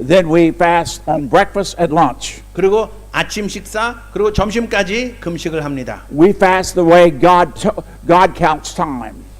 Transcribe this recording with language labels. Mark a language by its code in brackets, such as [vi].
[en] Then we fast on breakfast and lunch. [ko] 그리고 아침 식사 그리고 점심까지 금식을 합니다. [en] We fast the way God counts time.